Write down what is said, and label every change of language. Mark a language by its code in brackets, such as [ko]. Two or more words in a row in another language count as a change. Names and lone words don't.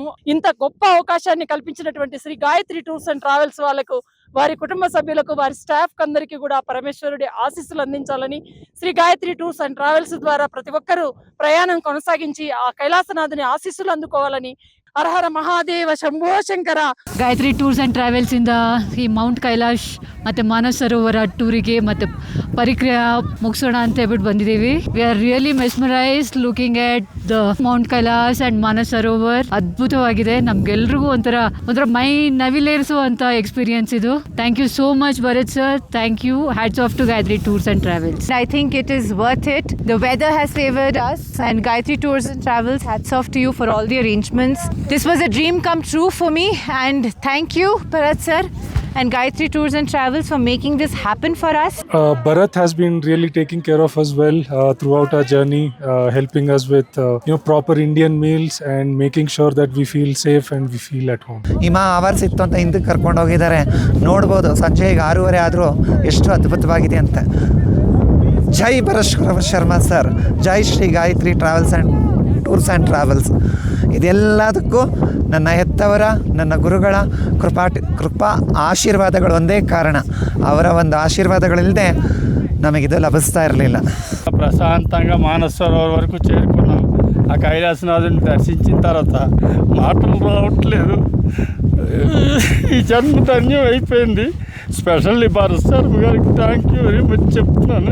[te] ఇంత గొప్ప అవకాశాన్ని కల్పించినటువంటి శ్రీ గాయత్రి టూర్స్ అండ్ ట్రావెల్స్ వాళ్ళకు, వారి కుటుంబ సభ్యులకు, వారి స్టాఫ్ అందరికీ కూడా పరమేశ్వరుడి ఆశీస్సులు అందించాలని, శ్రీ గాయత్రి టూర్స్ అండ్ ట్రావెల్స్ ద్వారా ప్రతి ఒక్కరూ ప్రయాణం కొనసాగించి ఆ కైలాసనాథుని ఆశీస్సులు అందుకోవాలని. హరహర మహాదేవ శంభో ಶಂಕರ. [kn] ಗಾಯತ್ರಿ ಟೂರ್ಸ್ ಆ್ಯಂಡ್ ಟ್ರಾವೆಲ್ಸಿಂದ ಈ ಮೌಂಟ್ ಕೈಲಾಶ್ ಮತ್ತು ಮಾನಸ ಸರೋವರ ಟೂರಿಗೆ ಮತ್ತು ಪರಿಕ್ರಿಯೆ ಮುಗಿಸೋಣ ಅಂತ ಹೇಳ್ಬಿಟ್ಟು ಬಂದಿದ್ದೀವಿ. [en] We are really mesmerized looking at the Mount Kailash and Manasa Sarovar. ಅದ್ಭುತವಾಗಿದೆ. [kn] ನಮ್ಗೆಲ್ರಿಗೂ ಒಂಥರ ಮೈ ನವಿಲೇರಿಸುವಂಥ ಎಕ್ಸ್ಪೀರಿಯನ್ಸ್ ಇದು. [en] Thank you so much Bharat sir. Thank you. Hats off to Gayatri Tours and Travels. I think it is worth it. The weather has favored us, and Gayatri Tours and Travels, hats off to you for all the arrangements. This was a dream come true for me, and thank you, Bharat sir and Gayatri Tours and Travels for making this happen for us. Bharat has been really taking care of us well throughout our journey, helping us with proper Indian meals and making sure that we feel safe and we feel at home. [kn] ಹಿಮ ಅವರ್ಸ್ ಇತ್ತು ಅಂತ ಹಿಂದಕ್ಕೆ ಕರ್ಕೊಂಡು ಹೋಗಿದ್ದಾರೆ. ನೋಡ್ಬೋದು ಸಂಜೆ 6:30 ಆದರೂ ಎಷ್ಟು ಅದ್ಭುತವಾಗಿದೆ ಅಂತ. ಜೈ ಭರತ್ ಶರ್ಮಾ ಸರ್, ಜೈ ಶ್ರೀ ಗಾಯತ್ರಿ ಟ್ರಾವೆಲ್ಸ್ ಆ್ಯಂಡ್ ಟೂರ್ಸ್ ಆ್ಯಂಡ್ ಟ್ರಾವೆಲ್ಸ್. ಇದೆಲ್ಲದಕ್ಕೂ ನನ್ನ ಹೆತ್ತವರ, ನನ್ನ ಗುರುಗಳ ಕೃಪಾ ಆಶೀರ್ವಾದಗಳು ಒಂದೇ ಕಾರಣ. ಅವರ ಒಂದು ఆశీర్వాదಗಳಿಲ್ಲದೆ ನಮಗಿದು ಲಭಿಸ್ತಾ ಇರಲಿಲ್ಲ. [te] ప్రశాంతంగా మానస సరోవర్ వరకు చేరుకున్నాం. ఆ కైలాసనాథుని దర్శించిన తర్వాత మాటలు రావట్లేదు. ఈ జన్మ ధన్యం అయిపోయింది. స్పెషల్లీ భరత్ శర్మ గారికి [en] thank you very much [te] చెప్తున్నాను.